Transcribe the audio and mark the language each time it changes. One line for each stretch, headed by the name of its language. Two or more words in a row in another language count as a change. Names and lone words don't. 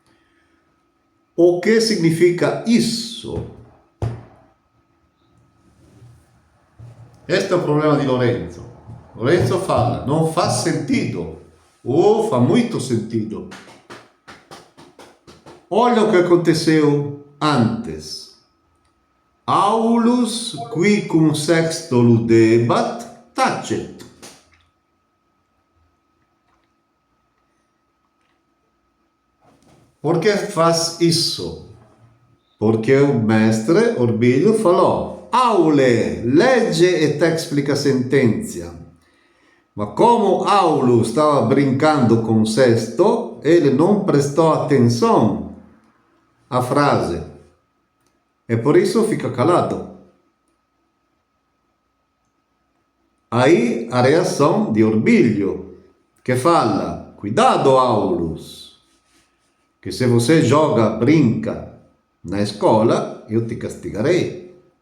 Portuguese: O que significa isso? Este é o problema de Lorenzo. Lorenzo fala, não faz sentido. Ou faz muito sentido. Olha o que aconteceu antes.
Latin: Aulus qui cum sexto ludebat tacet.
Portuguese: Por que faz isso? Porque o mestre Orbilho falou:
Latin: Aule, legge et explica sentenza.
Portuguese: Ma como Aulus estava brincando com o sexto, ele não prestou atenção à frase. E por isso fica calado. Aí a reação de Orbilho, que fala: cuidado, Aulus, que se você joga, brinca na escola, eu te castigarei.